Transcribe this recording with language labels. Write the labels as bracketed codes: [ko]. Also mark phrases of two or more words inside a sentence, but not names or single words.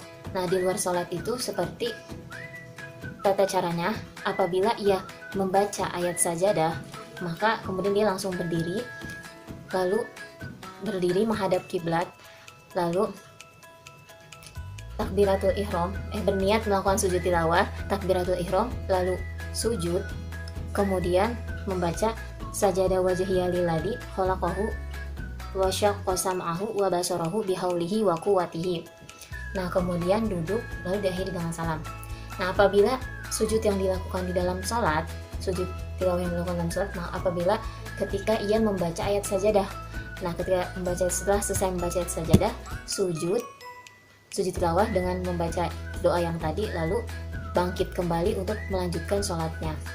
[id] Nah, di luar sholat itu seperti tata caranya, apabila ia membaca ayat sajadah, maka kemudian dia langsung berdiri, lalu berdiri menghadap kiblat, lalu [ar] تكبيرة الإحرام, [id] berniat melakukan sujud tilawah, [ar] تكبيرة الإحرام, [id] lalu sujud, kemudian membaca [ar] سجد وجهي للذي خلقه وشق سمعه وبصره بحوله وقوته. [id] Nah, kemudian duduk lalu diakhiri dengan salam. Nah, apabila sujud yang dilakukan di dalam salat, sujud tilawah yang dilakukan dalam salat, nah apabila ketika ia membaca ayat sajadah. Nah, setelah selesai membaca ayat sajadah, sujud tilawah dengan membaca doa yang tadi, lalu bangkit kembali untuk melanjutkan sholatnya.